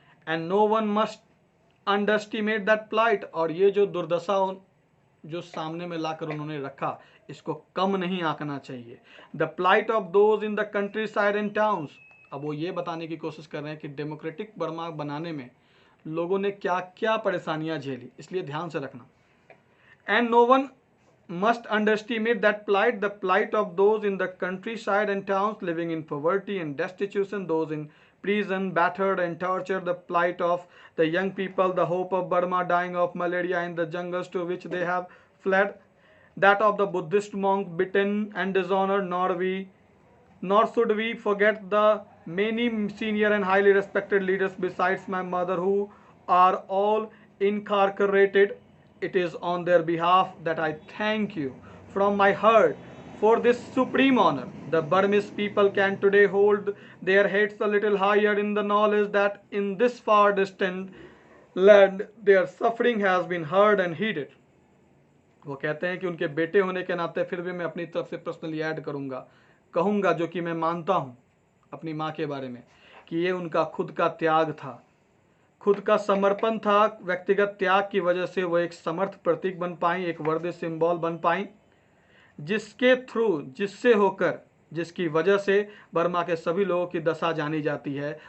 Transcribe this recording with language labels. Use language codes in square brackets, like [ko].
[en] and no one must underestimate that plight, [hi] और ये जो दुर्दशा जो सामने में लाकर उन्होंने रखा, इसको कम नहीं आंकना चाहिए। [en] the plight of those in the country and towns, [hi] अब वो ये बताने की कोशिश कर रहे हैं कि डेमोक्रेटिक बर्मा बनाने में लोगों ने क्या क्या परेशानियां झेली, इसलिए ध्यान से रखना। [en] And no one must underestimate that plight, the plight of those in the countryside and towns living in poverty and destitution, those in prison, battered and tortured, the plight of the young people, the hope of Burma dying of malaria in the jungles to which they have fled, that of the Buddhist monk beaten and dishonored, nor should we forget the many senior and highly respected leaders besides my mother who are all incarcerated. It is on their behalf that I thank you from my heart for this supreme honor. The Burmese people can today hold their heads a little higher in the knowledge that in this far distant land their suffering has been heard and heeded. [hi] वो कहते हैं कि उनके बेटे होने के नाते फिर भी मैं अपनी तरफ से पर्सनली ऐड कहूँगा जो कि मैं मानता हूँ अपनी माँ के बारे में कि ये उनका खुद का त्याग था, खुद का समर्पण था। व्यक्तिगत त्याग की वजह से वो एक समर्थ प्रतीक बन पाई, एक वर्दी सिंबल बन पाई, जिसके थ्रू, जिससे होकर, जिसकी वजह से बर्मा के सभी लोगों की दशा जानी जाती है।